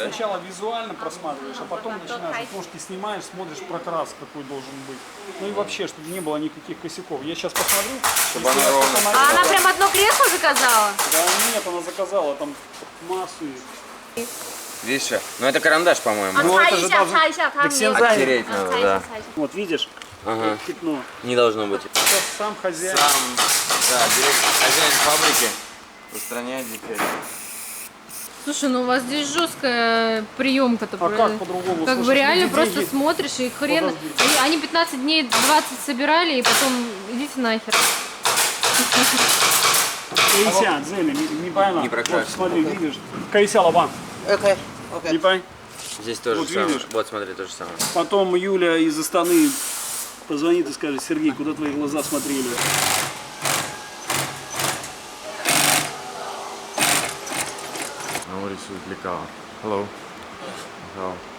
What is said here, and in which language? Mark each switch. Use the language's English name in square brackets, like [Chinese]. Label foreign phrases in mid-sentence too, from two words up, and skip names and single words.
[Russian] сначала визуально просматриваешь, а потом начинаешь ножки снимаешь, смотришь прокрас, какой должен быть. Ну и вообще, чтобы не было никаких косяков. Я сейчас посмотрю. Чтобы если оно я ровно. что-то А она наделал- прям одно кресло заказала? Да нет, она заказала там массу их. Видишь, ну это карандаш, по-моему. [Chinese] 哦擦一下，擦一下，它没有。 [Russian] Оттереть надо, [Chinese] 擦一 [Russian] да. [Chinese] 下，擦一下。 [Russian] Вот видишь, Ага. пятно. Не должно быть. Сейчас сам хозяин. Сам, да, хозяин фабрики устраняет дефект. Слушай, ну у вас здесь жесткая приемка-то. А как по-другому? Как бы Слушай, реально люди просто деньги- смотришь и хрен. Подожди. И они 15 дней 20 собирали и потом идите нахер. [Chinese] 等一下，这里你掰了。 [Russian] Не прокрашено. Вот, смотри, видишь. [Chinese] 看一下，老板， OK 你 OK。掰。 [Russian] Здесь тоже Вот самое. видишь? Вот смотри, то же самое. Потом Юля из Астаны позвонит и скажет: Сергей, куда твои глаза смотрели? Ну, рисует лекала. Hello. Hello.